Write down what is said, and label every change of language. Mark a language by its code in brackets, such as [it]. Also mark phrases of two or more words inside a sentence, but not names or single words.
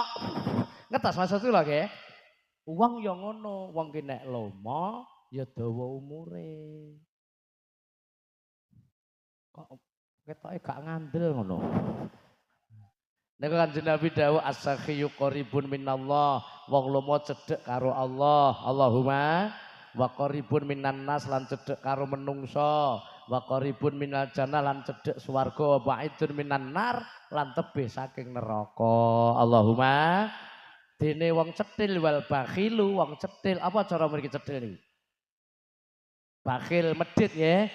[jv] Ngertos maksudku lho nggih. Wong ya ngono, wong ki nek lomo ya dawa umure. Kok ketoke gak ngandel ngono. Nek Kanjeng Nabi dawuh [ar] السخي قريب من الله, [jv] wong lomo cedhek karo Allah. [ar] اللهم وقريب من الناس [jv] lan cedhek karo menungso, [ar] وقريب من الجنة [jv] lan cedhek swarga, [ar] وبعيد من النار [jv] lan tebih saking neraka. Allahumma dene wong cetil [ar] والبخيل, [jv] wong cetil apa cara mriki cetil niki? Bakhil medhit nggih.